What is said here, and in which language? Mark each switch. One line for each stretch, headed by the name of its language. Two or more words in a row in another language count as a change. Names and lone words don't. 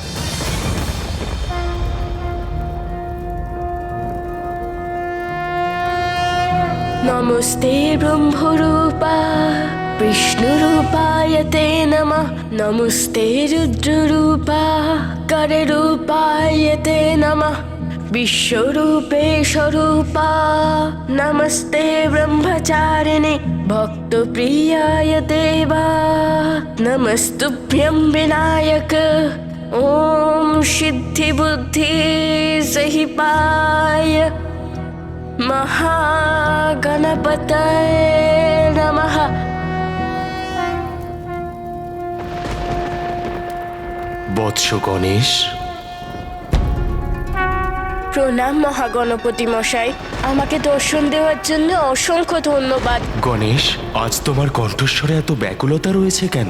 Sanskrit: নমস্তে ব্রহ্মরূপা বিষ্ণুরূপায় তে নমঃ। নমস্তে রুদ্ররূপা কররূপায় তে নমঃ। विश्वरूपे स्वरूपा नमस्ते ब्रह्मचारिणे भक्तप्रियाय देवा नमस्तुभ्यं विनायक ओम सिद्धि बुद्धि सहिपाय महागणपतये नमः।
Bangla: বৎস গণেশ, প্রণাম মহাগণপতি মশাই, আমাকে দর্শন দেওয়ার জন্য অসংখ্য ধন্যবাদ। গণেশ, আজ তোমার কণ্ঠস্বরে এত ব্যাকুলতা রয়েছে কেন?